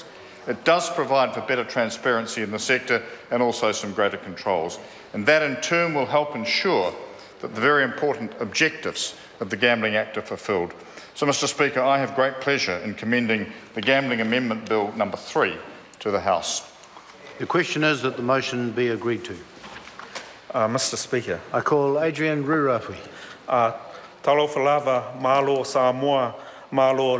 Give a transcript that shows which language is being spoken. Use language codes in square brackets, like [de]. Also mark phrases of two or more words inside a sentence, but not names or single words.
[en] It does provide for better transparency in the sector and also some greater controls, and that in turn will help ensure that the very important objectives of the Gambling Act are fulfilled. So, Mr. Speaker, I have great pleasure in commending the Gambling Amendment Bill number 3 to the House. The question is that the motion be agreed to. Mr. Speaker. I call Adrian Rurapui. [sm] Talofa lava, malo Samoa, malo le